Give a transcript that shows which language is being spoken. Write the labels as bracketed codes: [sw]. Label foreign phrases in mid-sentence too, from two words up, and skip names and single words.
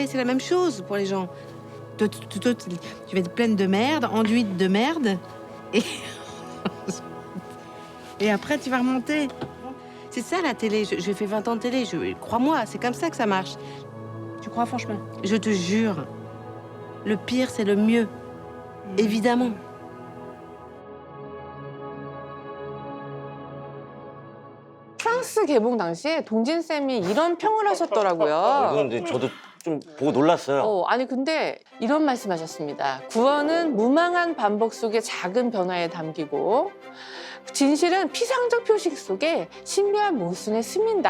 [fr] C'est la même chose pour les gens. Toi, tu vas être pleine de merde, enduite de merde. Et après, tu vas remonter. C'est ça la télé. J'ai fait 20 ans de télé. Crois-moi, c'est comme ça que ça marche. Tu crois franchement? Je te jure. Le pire, c'est le mieux. évidemment. [ko] 프랑스 개봉 당시에 동진 쌤이 이런 평을 하셨더라고요. 이건 저도 좀 보고 놀랐어요. 아니 근데 이런 말씀하셨습니다. 구원은 무망한 반복 속의 작은 변화에 담기고 진실은 피상적 표식 속에 신비한 모순에 스민다.